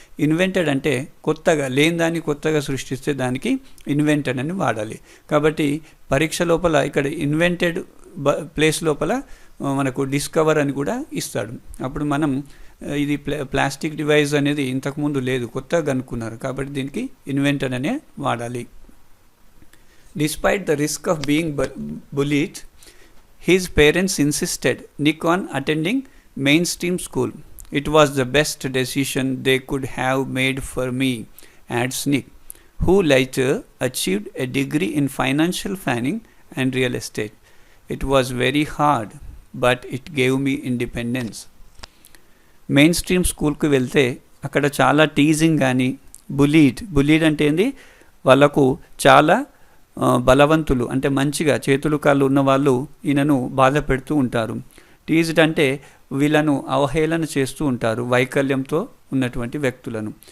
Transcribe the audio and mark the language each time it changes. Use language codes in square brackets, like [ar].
[te] Invented అంటే కొత్తగా, లేని దాన్ని కొత్తగా సృష్టిస్తే దానికి ఇన్వెంటెడ్ అని వాడాలి. కాబట్టి పరీక్ష లోపల ఇక్కడ ఇన్వెంటెడ్ ప్లేస్ లోపల మనకు డిస్కవర్ అని కూడా ఇస్తాడు. అప్పుడు మనం ఇది ప్లాస్టిక్ డివైస్ అనేది ఇంతకుముందు లేదు, కొత్తగా కనుక్కున్నారు కాబట్టి దీనికి ఇన్వెంటెడ్ అనే వాడాలి. [en] Despite the risk of being bullied, his parents insisted Nick on attending mainstream school. It was the best decision they could have made for me, adds Nick, who later achieved a degree in financial planning and real estate. It was very hard, but it gave me independence. [te] Main stream స్కూల్కి వెళ్తే అక్కడ చాలా teasing కానీ, bullied అంటే ఏంది, వాళ్ళకు చాలా బలవంతులు అంటే మంచిగా చేతులు కాళ్ళు ఉన్నవాళ్ళు ఈయనను బాధ పెడుతూ ఉంటారు. టీజ్డ్ అంటే వీళ్ళను అవహేళన చేస్తూ ఉంటారు, వైకల్యంతో ఉన్నటువంటి వ్యక్తులను.